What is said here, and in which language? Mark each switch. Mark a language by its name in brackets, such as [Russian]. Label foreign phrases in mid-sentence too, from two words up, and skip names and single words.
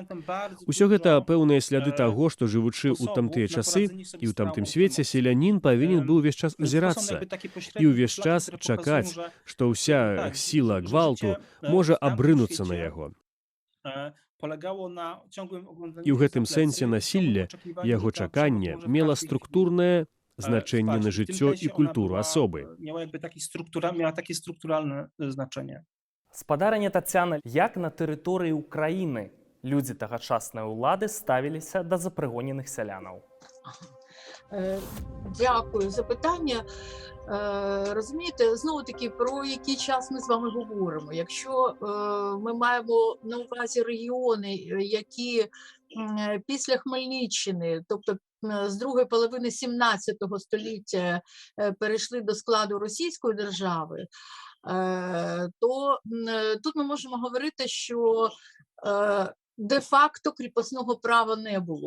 [Belarusian] Усё гэта пэўныя сляды таго, што, жывучы ў тамтыя часы і ў тамтым свеце, селянін павінен быў увесь час азірацца і ўвесь час чакаць, што ўся сіла гвалту можа абрынуцца на яго. І ў гэтым сэнсе насілле, яго чаканне, мела структурнае значэнне на жыццё і культуру асобы. [Polish] Miała takie strukturalne znaczenie. [Belarusian] Спадарыня Тацяна, як на тэрыторыі ўкраіны людзі тагачаснай улады ставіліся да запрыгоненых сялянаў? [Ukrainian] Дякую за питання. Розумієте, знову-таки, про який час ми з вами говоримо. Якщо ми маємо на увазі регіони, які після Хмельниччини, тобто з другої половини 17 століття перейшли до складу Російської держави, то тут ми можемо говорити, що де-факто кріпосного права не було.